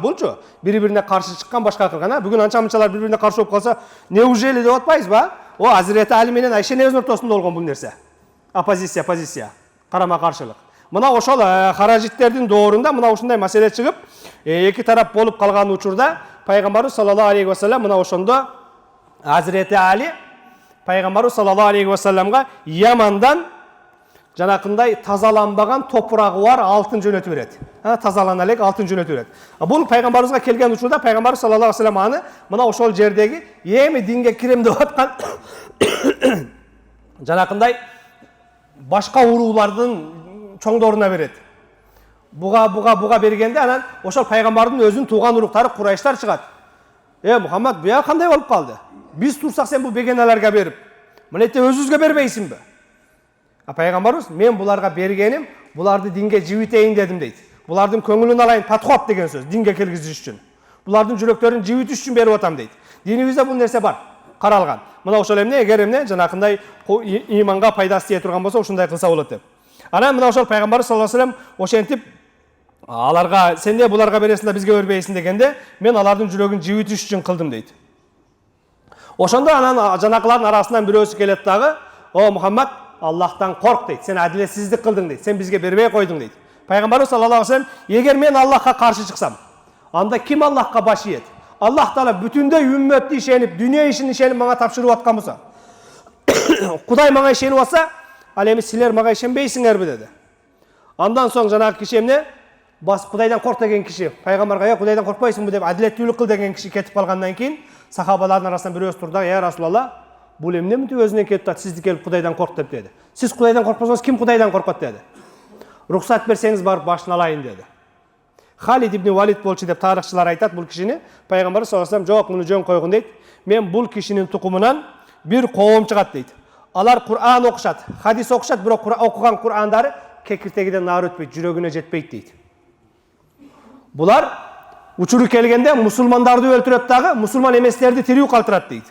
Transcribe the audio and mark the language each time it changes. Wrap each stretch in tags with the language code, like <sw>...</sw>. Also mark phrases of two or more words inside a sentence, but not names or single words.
<ky>Булчу бири-бирине каршы чыккан, башка кылган. Бүгүн анча-мынчалар бири-бирине каршы болуп калса, неужели деп атпайбызбы? О Азирети Али менен Айшенин өзүнүн ортосунда болгон бул нерсе. Позиция, карама-каршылык. Мына ошол харажиттердин доорунда мына ушундай маселе чыгып, эки тарап болуп калган учурда пайгамбарыбыз</ky> <ar>صلى الله عليه وسلم</ar> <ky>мына ошондо Азирети Али пайгамбарыбыз</ky> <ar>صلى الله عليه وسلم</ar> <ky>Ямандан жанакындай тазаланбаган топурагы бар алтын жөнөтүп берет. Тазалана элек алтын жөнөтүп берет. Бул пайгамбарыбызга келген учурда пайгамбарыбыз</ky> <ar>صلى الله عليه وسلم</ar> <ky>аны мына ошол жердеги эми динге кирем деп аткан жанакындай башка уруулардын чоңдоруна берет. Буга бергенде анан ошол пайгамбардын өзүнүн тууган уруктары Курайштар чыгат. Мухаммад, буга кандай болуп калды? Биз турсак сен бул бегенелерге берип, мынетте өзүбүзгө бербейсиңби? Пайгамбарыбыз мен буларга бергеним, буларды динге жибитейин дедим дейт. Булардын көңүлүн алайын, подход деген сөз, динге киргизиш үчүн. Булардын жүрөктөрүн жибитиш үчүн берип атам дейт. Динибизде бул нерсе бар, каралган. Мына ошол эмне, эгер эмне жанакындай иманга пайдасы тие турган болсо, ушундай кылса болот деп. Анан мына ошол пайгамбарыбыз</ky> <ar>صلى الله عليه وسلم</ar> <ky>ошентип аларга сен де буларга бересиң да бизге бербейсиң дегенде, мен алардын жүрөгүн жибитиш үчүн кылдым дейт. Ошондо анан жанакылардын арасынан бирөөсү келет дагы, о Мухаммад, Аллахтан корк дейт. Сен адилетсиздик кылдың дейт. Сен бизге бербей койдуң дейт. Пайгамбарыбыз</ky> <ar>صلى الله عليه وسلم,</ar> <ky>эгер мен Аллахка каршы чыксам, анда ким Аллахка баш ийет? Аллах Таала бүтүндөй үммөттү ишенип, дүйнө ишин ишенип мага тапшырып аткан болсо, Кудай мага ишенип атса, ал эми силер мага ишенбейсиңерби деди. Андан соң жанагы киши эмне? Бас Кудайдан корк деген киши, пайгамбарга Кудайдан коркпайсыңбы деп адилеттүүлүк кыл деген киши кетип калгандан кийин, сахабалардын арасынан бирөөсү турду,</ky> <ar>"يا رسول الله,</ar> <ky>бул эмне мынтип өзүнөн кетип атат, сизди келип Кудайдан корк деп деди. Сиз Кудайдан коркпосоңуз ким Кудайдан коркот деди. Рухсат берсеңиз барып башын алайын деди. Халид ибн Валид болчу деп тарыхчылар айтат бул кишини. Пайгамбарыбыз</ky> <ar>صلى الله عليه وسلم,</ar> <ky>"Жок, муну жөн койгун" дейт. "Мен бул кишинин тукумунан бир коом чыгат" дейт. Алар Кур'ан окушат, хадис окушат, бирок окуган Кур'андары кекиртегиден нары өтпөйт, жүрөгүнө жетпейт дейт. Булар учуру келгенде мусулмандарды өлтүрөт дагы, мусулман эместерди тирүү калтырат дейт.</ky>